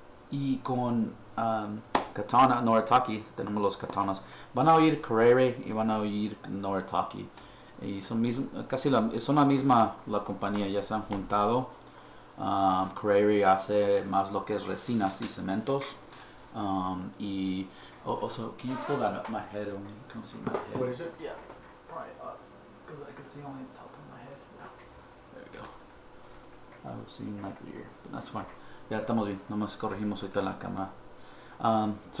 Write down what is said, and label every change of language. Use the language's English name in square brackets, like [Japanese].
[Spanish] Y con Katana, Noritake, tenemos los katanas. Van a oír Kuraray y van a oír Noritake. Y son la misma la compañía, ya se han juntado. Kuraray hace más lo que es resinas y cementos. [English] Y also, can you pull that up my head? Only you can see my head. What is it? Yeah, right up, because I can see only the top of my head. Yeah. There we go. I was seeing like the ear, but that's fine. [Spanish] Ya estamos bien, nomás corregimos ahorita la cámara.